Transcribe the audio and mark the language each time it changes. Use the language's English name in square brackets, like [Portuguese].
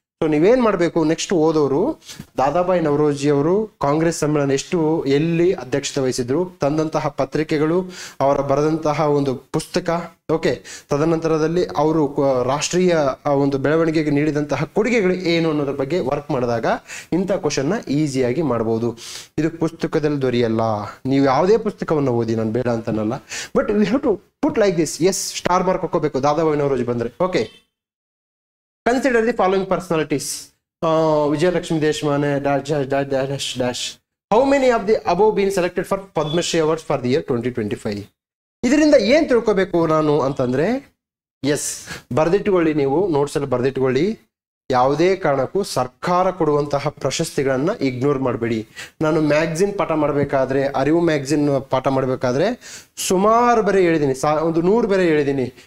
[Kannada] So ನೀವೇನ್ ಮಾಡ್ಬೇಕು, next ಓದೋರು ದಾದಾಬಾಯಿ ನವರೋಜಿ ಅವರು ಕಾಂಗ್ರೆಸ್ ಸಮ್ಮೇಳನ ಎಲ್ಲಿ ಅಧ್ಯಕ್ಷತೆ ವಹಿಸಿದ್ರು, ತಂದಂತಹ ಪತ್ರಿಕೆಗಳು, ಅವರ ಬರೆದಂತಹ ಒಂದು ಪುಸ್ತಕ, ಓಕೆ, ತದನಂತರದಲ್ಲಿ ಅವರು ರಾಷ್ಟ್ರೀಯ ಒಂದು ಬೆಳವಣಿಗೆಗೆ ನೀಡಿದಂತಹ ಕೊಡುಗೆಗಳು ಏನು ಅನ್ನೋದ್ರ ಬಗ್ಗೆ ವರ್ಕ್ ಮಾಡಿದಾಗ ಇಂಥ ಕ್ವಶನ್ ನ ಈಸಿಯಾಗಿ ಮಾಡಬಹುದು. ಇದು ಪುಸ್ತಕದಲ್ಲಿ ದೊರೆಯಲ್ಲ, ನೀವು ಯಾವುದೇ ಪುಸ್ತಕವನ್ನು ಓದಿ, ನಾನು ಬೇಡ ಅಂತನಲ್ಲ, [English] But we have to put like this. [Kannada] S, star mark ಹಾಕೋಬೇಕು ದಾದಾಬಾಯಿ ನವರೋಜಿ ಬಂದ್ರೆ. [English] Okay, consider the following personalities. Vijayalakshmi Deshmane dash. How many of the above been selected for Padma Shri Awards for the year 2025? [Kannada] ಇದರಿಂದ ಏನ್ ತಿಳ್ಕೋಬೇಕು ನಾನು ಅಂತಂದ್ರೆ, S, ಬರ್ದಿಟ್ಕೊಳ್ಳಿ, ನೀವು notes ಅಲ್ಲಿ ಬರ್ದಿಟ್ಕೊಳ್ಳಿ. ಯಾವುದೇ ಕಾರಣಕ್ಕೂ ಸರ್ಕಾರ ಕೊಡುವಂತಹ ಪ್ರಶಸ್ತಿಗಳನ್ನ ಇಗ್ನೋರ್ ಮಾಡಬೇಡಿ. ನಾನು ಮ್ಯಾಗ್ಝಿನ್ ಪಾಠ ಮಾಡಬೇಕಾದ್ರೆ, ಅರಿವು ಮ್ಯಾಗ್ಝಿನ್ ಪಾಠ ಮಾಡಬೇಕಾದ್ರೆ ಸುಮಾರು ಬೇರೆ ಹೇಳಿದ್ದೀನಿ, ಒಂದು 100 ಬೇರೆ ಹೇಳಿದ್ದೀನಿ.